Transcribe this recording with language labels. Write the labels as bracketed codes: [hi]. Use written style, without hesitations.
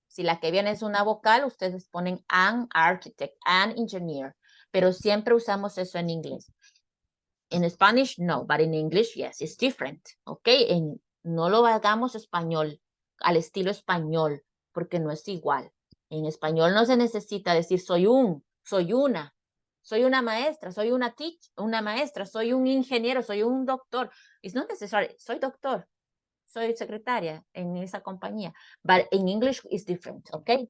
[es] Si la que viene es una vocal, ustedes ponen [en] an architect, an engineer, [es] pero siempre usamos eso en inglés. [en] In Spanish, no, but in English, yes, it's different, okay? [es] No lo hagamos español, al estilo español, porque no es igual. En español no se necesita decir soy una maestra, soy una maestra, soy un ingeniero, soy un doctor. [en] It's not necessary, [es] soy doctor, soy secretaria en esa compañía. [en] But in English, it's different, okay?